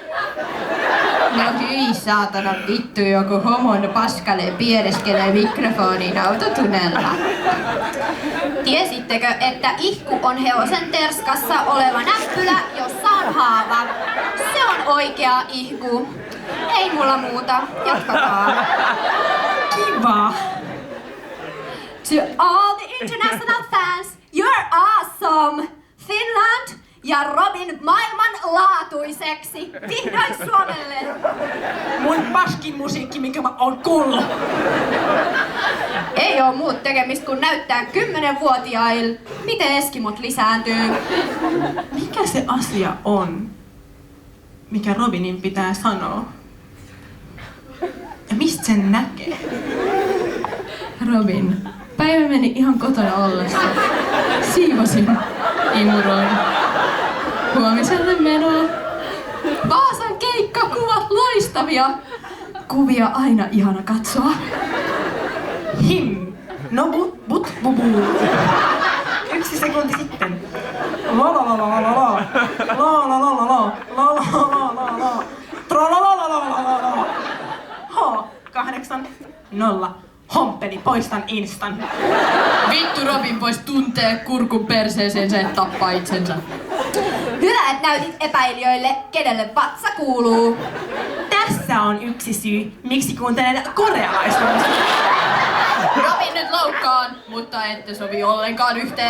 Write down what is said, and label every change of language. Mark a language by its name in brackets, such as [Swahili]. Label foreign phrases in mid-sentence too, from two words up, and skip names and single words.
[Finnish] No hyi saatana vittu, joku homon paskalle piereskelee mikrofoniin autotunnella. Tiesittekö, että ihku on hevosen terskassa oleva näppylä, jossa on haava? Se on oikea ihku. Ei mulla muuta. Jatkakaa. Kiva! [English] To all the international fans, you're awesome! [Finnish] Finland ja Robin maailmanlaatuiseksi. Vihdoin Suomelle! Mun paskin musiikki, minkä mä oon kuullut. Ei oo muut tekemistä kuin näyttää 10-vuotiaille, miten eskimot lisääntyy. Mikä se asia on, mikä Robinin pitää sanoa? Ja mistä sen näkee? Robin, päivä meni ihan kotona ollessa. Siivosin, imuroin. Huomiselle menoa. Vaasan keikkakuvat loistavia. Kuvia aina ihana katsoa. Him, no but bubu. 1 sekunti sitten. La la la la la la la la la la la la la la la la tra la la la la la la la 8 0 Homppeli, poistan instan. Vittu Robin vois tuntee kurkun perseeseensä ja tappaa itsensä. Hyvä, että näytit epäilijöille, kenelle vatsa kuuluu. Tässä on yksi syy, miksi kuuntelen korealaista musiikkia. Robin nyt loukkaan, mutta ette sovi ollenkaan yhteen.